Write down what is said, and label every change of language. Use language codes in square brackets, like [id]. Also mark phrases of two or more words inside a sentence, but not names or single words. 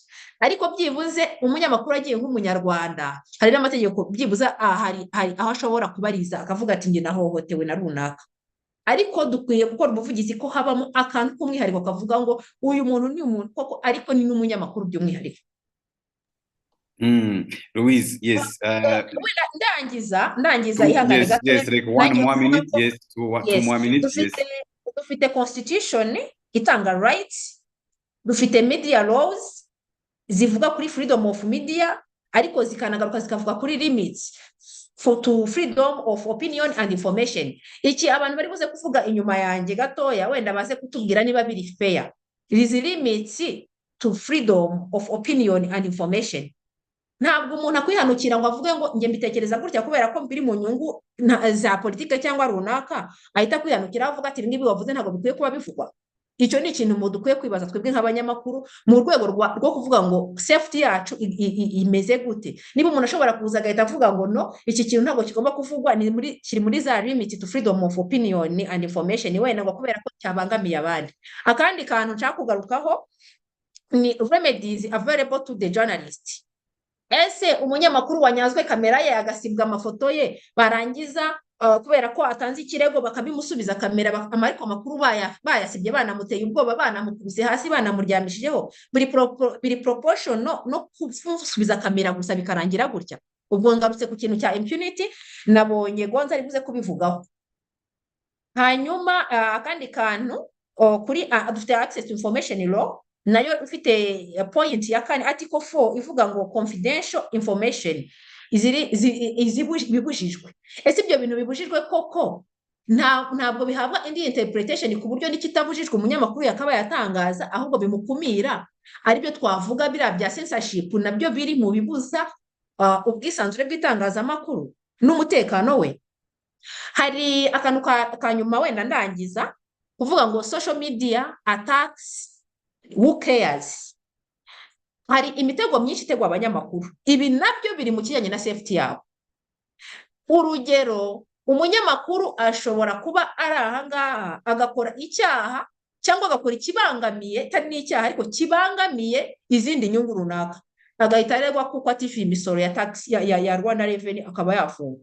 [rw] Ariko byibuze umunyamakuru agiye nk'umunyarwanda, hari n'amategeko byibuze hari aho ashobora kubariza akavuga ati njye nahohotewe na runaka. Ariko dukwiye gukora ubuvugizi ko habamo akantu k'umwihariko kavuga ngo uyu muntu ni umuntu koko, ariko ni n'umunyamakuru by'umwihariko. [en] Louise, yes. [rw] Ndangiza ihangane gato. [en] Yes, like 1 more minute. Yes, 2 more minutes. Yes. Dufite constitution itanga rights, dufite media laws [rw] zivuga kuri [en] freedom of media, [rw] ariko zikanagaruka zikavuga kuri [en] limits to freedom of opinion and information. [rw] Iki abantu bari buze kuvuga inyuma yanjye gatoya, wenda baze kutubwira niba biri fair. [en] Izi limits to freedom of opinion and information. [rw] Ntabwo umuntu akwihanukira ngo avuge ngo njye mbitekereza gutya kubera ko biri mu nyungu za politike cyangwa runaka, ahita kwihanukira avuga ati ngibi wavuze ntabwo bikwiye kuba bivugwa. Icyo ni ikintu mu dukwiye kwibaza twebwe nk'abanyamakuru mu rwego rwo kuvuga ngo safety yacu imeze gute. Niba umuntu ashobora kuza agahita avuga ngo no, iki kintu ntabwo kigomba kuvugwa, kiri muri za [en] limit to freedom of opinion and information, [rw] wenda ngo kubera ko cyabangamiye abandi. Akandi kantu nshaka kugarukaho ni [en] remedies available to the journalist. [rw] Ese umunyamakuru wanyazwe kamera ye agasibwa amafoto ye, barangiza kubera ko atanze ikirego bakabimusubiza kamera, ariko amakuru bayasibye, banamuteye ubwoba, banamukubise hasi, banamuryamishijeho, biri proportion no kusubiza kamera gusa bikarangira gutya. Ubwo ngarutse ku kintu cya impunity, nabonye Gonza ari buze kubivugaho. Hanyuma akandi kantu kuri dufite [en] access to information law, [rw] nayo ufite point ya kane article 4 ivuga ngo [en] confidential information [rw] bibujijwe. Ese ibyo bintu bibujijwe koko ntabwo bihabwa indi interpretation ku buryo n'ikitabujijwe umunyamakuru yakaba yatangaza, ahubwo bimukumira. Aribyo twavuga bira bya censorship, nabyo biri mu bibuza ubwisanzure bw'itangazamakuru n'umutekano we. Hari akantu kanyuma wenda ndangiza kuvuga ngo [en] social media attacks, who cares? [rw] Hari imitego myinshi itegwa abanyamakuru, ibi nabyo biri mu kijyanye na safety yabo. Urugero, umunyamakuru ashobora kuba ari ahangaha agakora icyaha cyangwa agakora ikibangamiye, atari n'icyaha ariko kibangamiye izindi nyungu runaka, agahita aregwa kuko atishyuye imisoro ya tax ya Rwanda Revenue, akaba yafungwa.